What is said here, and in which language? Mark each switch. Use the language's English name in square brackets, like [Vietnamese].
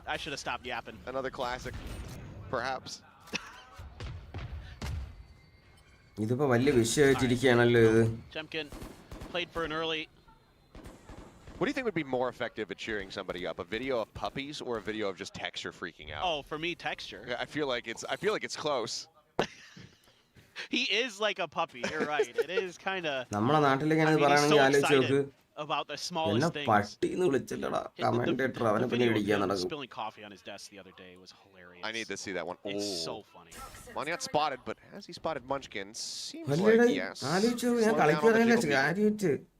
[English] I should have stopped yapping. Another classic, perhaps. [Malayalam] ഇതിപ്പോ വലിയ വിഷയമായിട്ടിരിക്കുകയാണല്ലോ ഇത്. [English] Jemkin played for an early. What do you think would be more effective at cheering somebody up? A video of puppies or a video of just Texture freaking out? Oh, for me, Texture. I feel like it's close. He is like a puppy. You're right. It is kind of. [Malayalam] നമ്മുടെ നാട്ടിലേക്ക് അങ്ങനെ പറയുകയാണെങ്കിൽ ആലോചിച്ച് നോക്ക്. [English] About the smallest things. [Malayalam] പട്ടിന്ന് വിളിച്ചില്ലടാ commentator അവനെ പിന്നെ ഇടിക്കാൻ നടക്കും. [English] Spilling coffee on his desk the other day was hilarious. I need to see that one. It's so funny. Manyat spotted, but has he spotted Munchkin? Seems like yes. [Malayalam] ആലോചിച്ചു ഞാൻ കളിക്കാറില്ല കാര്യമായിട്ട്.